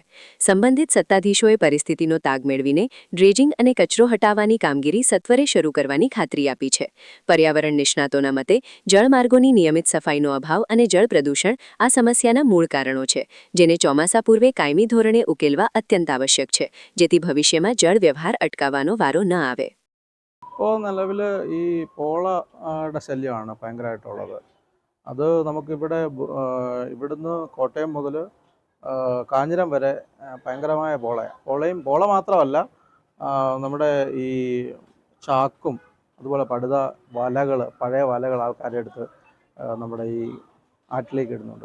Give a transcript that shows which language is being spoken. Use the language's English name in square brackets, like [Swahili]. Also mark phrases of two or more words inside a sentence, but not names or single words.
[Gujarati] સંબંધિત સત્તાધીશોએ પરિસ્થિતિનો તાગ મેળવીને ડ્રેજિંગ અને કચરો હટાવવાની કામગીરી સત્વરે શરૂ કરવાની ખાતરી આપી છે. પર્યાવરણ નિષ્ણાતોના મતે જળમાર્ગોની નિયમિત સફાઈનો અભાવ અને જળ પ્રદૂષણ આ સમસ્યાના મૂળ કારણો છે, જેને ચોમાસા પૂર્વે કાયમી ધોરણે ઉકેલવા અત્યંત આવશ્યક છે, જેથી ભવિષ્યમાં જળ વ્યવહાર અટકાવવાનો વારો ન આવે. [Malayalam] ഇപ്പോൾ നിലവിൽ ഈ പോളയുടെ ശല്യമാണ് ഭയങ്കരമായിട്ടുള്ളത്. അത് നമുക്കിവിടെ ഇവിടുന്ന് കോട്ടയം മുതൽ കാഞ്ഞിരം വരെ ഭയങ്കരമായ പോള മാത്രമല്ല, നമ്മുടെ ഈ ചാക്കും അതുപോലെ പടുത വലകൾ, പഴയ വലകൾ ആൾക്കാരെടുത്ത് നമ്മുടെ ഈ ആറ്റിലേക്ക് ഇടുന്നുണ്ട്.